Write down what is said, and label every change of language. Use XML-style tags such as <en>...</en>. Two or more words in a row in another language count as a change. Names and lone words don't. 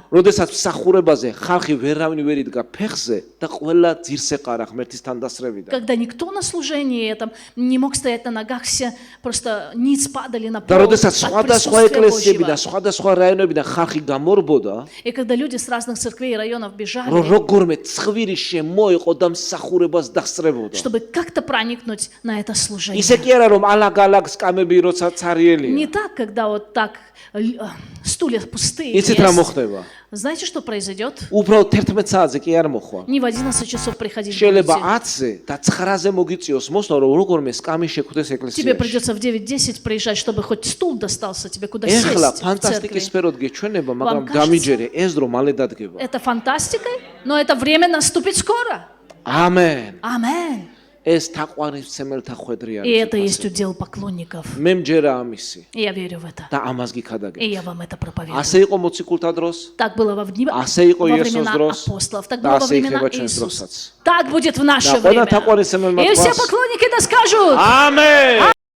<ka>როდესაც მსახურებაზე ხალხი ვერავინ ვერ იდგა ფეხზე და ყველა ძირს ეყარა ღმერთის თანდასწრებიდან.</ka> <ru>Когда никто на служении этом не мог стоять на ногах, все просто ниц падали на</ru> <ka>და</ka> <ru>пол</ru> <ka>როდესაც</ka> <ru>от</ru> <ka>სხვადასხვა</ka> <ru>присутствия</ru> <ka>ეკლესიებიდან,</ka> <ru>Божьего.</ru> <ka>სხვადასხვა რაიონებიდან ხალხი გამორბოდა,</ka> <ru>И когда люди с разных церквей и районов</ru> <ka>რომ</ka> <ru>бежали,</ru> <ka>როგორმე ცხვირი შემოეყო და მსახურებას დასწრებოდა.</ka> <ru>чтобы как-то проникнуть на это служение.</ru> <ka>ისე კი არა რომ ალაგ-ალაგ სკამები როცა цариელია.</ka> <ru>Не так, когда вот так стулья пустые</ru> <ka>იცით რა</ka> <ru>есть.</ru> <ka>მოხდება?</ka> <ru>Знаете, что произойдет?</ru> <ka>უბრალოდ 11 საათზე კი არ მოხვა.</ka> <ru>Не в 11 часов приходить</ru> <ka>შეიძლება</ka> <ru>будете.</ru> <ka>10-ზე და 9-ზე მოგიწიოს მოსვლა რომ როგორმე სკამი შეხვდეს</ka> <ru>Тебе</ru> <ka>ეკლესიაში.</ka> <ru>придется в 9-10 приезжать, чтобы хоть стул достался тебе, куда</ru> <ka>ეხლა</ka> <ru>сесть в</ru> <ka>ფანტასტიკის</ka> <ru>церкви.</ru> <ka>სფეროდ გეჩვენება, მაგრამ</ka> <ru>кажется-</ru> <ka>გამიჯერე ეს დრო მალე დადგება.</ka> <ru>Это фантастика, но это время наступит скоро.</ru> <ka>ამენ.</ka> <ru>Амен.</ru> <ka>ეს თაყვანისმცემელთა ხვედრი</ka> <ru>И это</ru> <ka>არის.</ka> <ru>есть удел поклонников.</ru> <ka>მე მჯერა ამისი</ka> <ru>И я верю в это.</ru> <ka>და ამას</ka> <ru>И</ru> <ka>გიქადაგებ.</ka> <ru>я вам это проповедую.</ru> <ka>ასე იყო მოციქულთა დროს,</ka> <ru>Так было во</ru> <ka>ასე იყო</ka> <ru>во</ru> <ka>იესოს</ka> <ru>времена</ru> <ka>დროს</ka> <ru>апостолов, так</ru> <ka>და</ka> <ru>было во</ru> <ka>ასე</ka> <ru>времена</ru> <ka>იქნება ჩვენს</ka> <ru>Иисуса.</ru> <ka>დროსაც.</ka> <ru>Так будет в наше</ru> <ka>Да, ყველა</ka> <ru>время.</ru> <ka>თაყვანისმცემელმა</ka> <ru>И все</ru> <ka>თქვას.</ka> <ru>поклонники да скажут.</ru> <ka>ამენ.</ka>